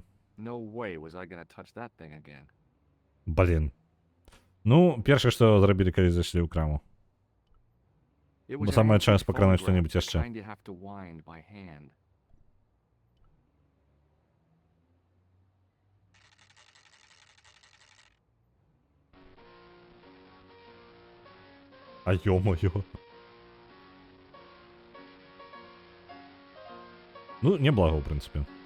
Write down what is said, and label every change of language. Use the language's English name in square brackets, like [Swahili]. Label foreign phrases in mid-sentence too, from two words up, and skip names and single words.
[English] No way was I gonna touch that thing again. [Belarusian] Блін. Ну, першае, што зрабілі, калі зайшлі ў краму. [English] It [Belarusian] Бо [English] was an [Belarusian] самае [English] antique [Belarusian] час пакрануць [English] phonograph, [Belarusian] што-небудзь [English] the [Belarusian] яшчэ. [English] kind you have to wind by hand. [Russian] А ё-моё. [Belarusian] Ну, неблаго, в прынцыпе.